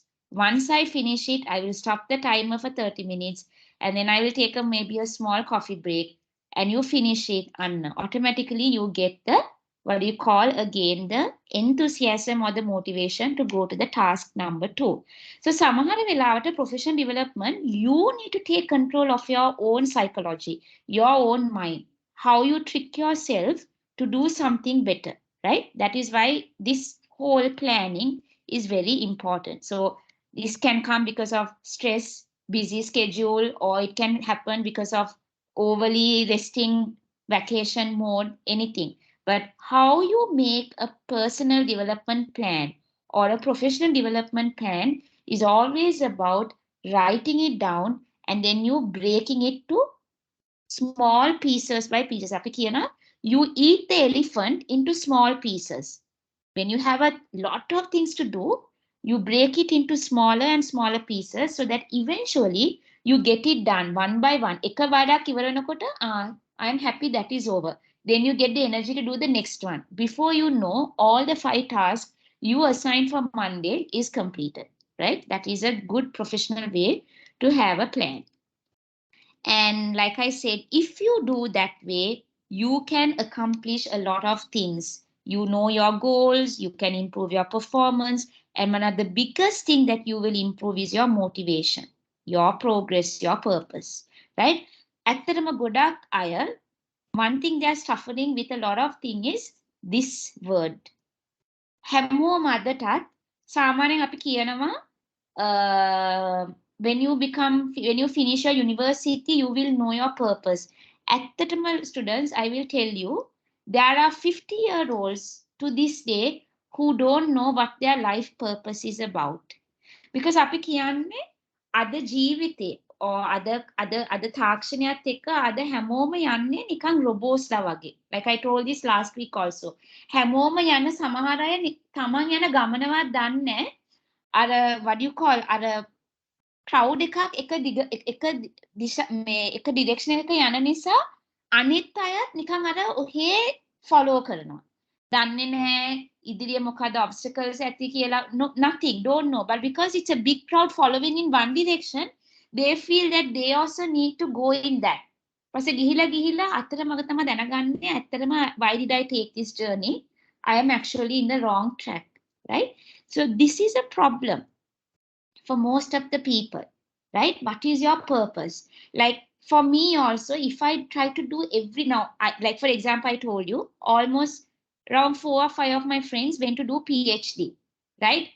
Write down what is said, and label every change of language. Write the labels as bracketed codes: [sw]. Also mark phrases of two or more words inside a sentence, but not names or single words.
[en] Once I finish it, I will stop the timer for 30 minutes, and then I will take maybe a small coffee break, and you finish it, and automatically you get the, what do you call again, the enthusiasm or the motivation to go to the task number 2. So [si] සමහර වෙලාවට [en] professional development, you need to take control of your own psychology, your own mind, how you trick yourself to do something better, right? That is why this whole planning is very important. So this can come because of stress, busy schedule, or it can happen because of overly resting, vacation mode, anything. But how you make a personal development plan or a professional development plan is always about writing it down and then you breaking it to small pieces by pieces. [si] අපි කියනවා, [en] you eat the elephant into small pieces. When you have a lot of things to do, you break it into smaller and smaller pieces so that eventually you get it done one by one. [si] එක වඩක් ඉවර වෙනකොට, [en] I am happy that is over. Then you get the energy to do the next one. Before you know, all the 5 tasks you assigned for Monday is completed, right? That is a good professional way to have a plan. And like I said, if you do that way, you can accomplish a lot of things. You know your goals, you can improve your performance. And one of the biggest thing that you will improve is your motivation, your progress, your purpose, right? [si] ඇත්තටම ගොඩක් අය, [en] one thing they are suffering with a lot of thing is this word. [si] හැමෝම අදටත් සාමාන්‍යයෙන් අපි කියනවා, [en] when you finish your university, you will know your purpose. ඇත්තටම students, I will tell you, there are 50-year-olds to this day who don't know what their life purpose is about. [si] Because අපි කියන්නේ අද ජීවිතේ or අද තාක්ෂණයත් එක්ක අද හැමෝම යන්නේ නිකන් රොබෝස්ලා වගේ. [en] Like I told this last week also. [si] හැමෝම යන සමහර අය තමන් යන ගමනවත් දන්නේ අර [en] what do you call [si] අර crowd එකක් එක direction එකක යන නිසා අනිත් අයත් නිකන් අර ඔහේ follow කරනවා. දන්නේ නැහැ ඉදිරිය මොකද obstacles ඇති කියලා. [en] Nothing, don't know. But because it's a big crowd following in one direction, they feel that they also need to go in that. [si] පස්සේ ගිහිලා අතරමඟ තමයි දැනගන්නේ ඇත්තටම [en] why did I take this journey? I am actually in the wrong track, right? So this is a problem for most of the people, right? What is your purpose? Like for me also, if I try to do like for example, I told you almost around 4 or 5 of my friends went to do PhD, right?